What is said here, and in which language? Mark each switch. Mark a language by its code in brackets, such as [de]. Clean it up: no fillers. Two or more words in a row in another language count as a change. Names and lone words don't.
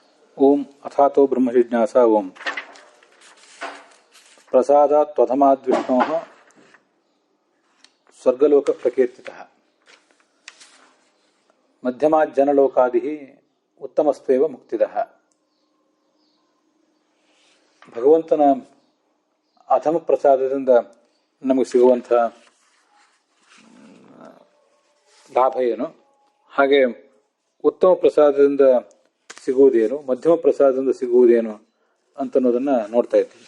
[sa] ओम अथातो ब्रह्म जिज्ञासा ओम प्रसादात् त्वधमाद् विष्णोः स्वर्गलोक प्रकीर्तितः मध्यमात् जनलोकादिः उत्तमस्त्वेव मुक्तिदः. [kn] ಭಗವಂತನ ಅಧಮ ಪ್ರಸಾದದಿಂದ ನಮಗೆ ಸಿಗುವಂಥ ಲಾಭ ಏನು, ಹಾಗೆ ಉತ್ತಮ ಪ್ರಸಾದದಿಂದ ಸಿಗುವುದೇನು, ಮಧ್ಯಮ ಪ್ರಸಾದದಿಂದ ಸಿಗುವುದೇನು ಅಂತನ್ನೋದನ್ನು ನೋಡ್ತಾ ಇದ್ದೀವಿ.